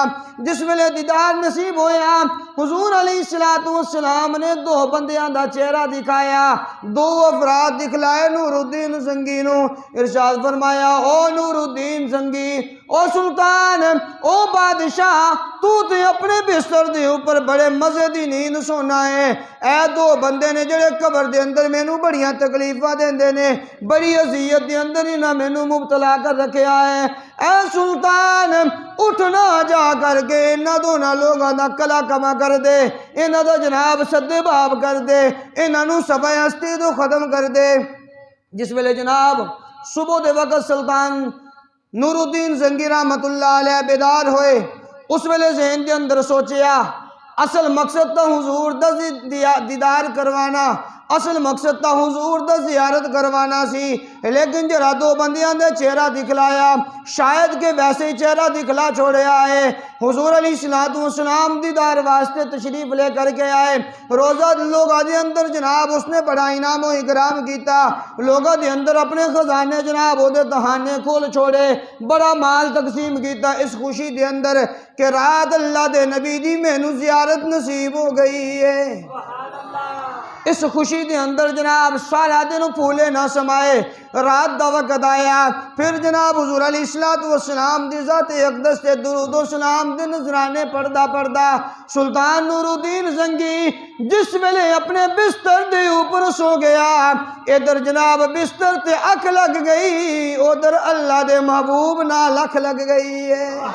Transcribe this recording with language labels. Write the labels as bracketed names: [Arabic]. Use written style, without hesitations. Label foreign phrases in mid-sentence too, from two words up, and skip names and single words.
[Punjabi] جس ویلے دیدار نصیب ہویا حضور علیہ السلام نے 2 بندیاں دا چہرہ دکھایا، 2 افراد دکھلائے نور الدین زنگی نو، ارشاد فرمایا او نور الدین زنگی، او سلطان، او بادشاہ، تو تے اپنے بستر دے اوپر بڑے مزے دی نیند سونا ہے۔ اے 2 بندے نے جڑے قبر دے اندر مینوں بڑیاں تکلیفاں دیندے نے، بڑی اذیت دے اندر انہاں مینوں مبتلا کر رکھیا ہے۔ اے سلطان اٹھنا جا کر کے انہاں دونوں لوگاں دا کلا کما کر دے، انہاں دا جناب سدے باب کر دے، انہاں نوں صفحہ ہستی تو ختم کر دے۔ جس ویلے جناب صبح دے وقت سلطان نور الدین زنگی رحمت اللہ علیہ بیدار ہوئے، اس ویلے ذہن دے اندر سوچیا اصل مقصد تا حضور دا دیدار کروانا، اصل مقصد تا حضور دا زیارت کروانا سی، لیکن جرا 2 بندیاں دے چہرہ دکھلایا، شاید کہ ویسے ہی چہرہ دکھلا چھوڑے آئے، حضور علیہ السلام دیدار واسطے تشریف لے کر کے آئے، روزہ لوگاں دے اندر جناب اس نے بڑا انعام و اکرام کیتا، لوگاں دے اندر اپنے خزانے جناب وہ دے تہانے کھول چھوڑے، بڑا مال تقسیم کیتا، اس خوشی دے اندر کہ رات اللہ دے نبی دی مینوں زیارت نصیب ہو گئی ہے۔ اس خوشی دے اندر جناب سارا دن پھولے نہ سمائے، رات دا وقت آیا، پھر جناب حضور علیہ السلام دی ذات اقدس تے درود و سلام دے نذرانے پڑھدا پڑھدا سلطان نور الدین زنگی جس ویلے اپنے بستر دے اوپر سو گیا، ادھر جناب بستر تے اکھ لگ گئی، ادھر اللہ دے محبوب نال اکھ لگ گئی ہے۔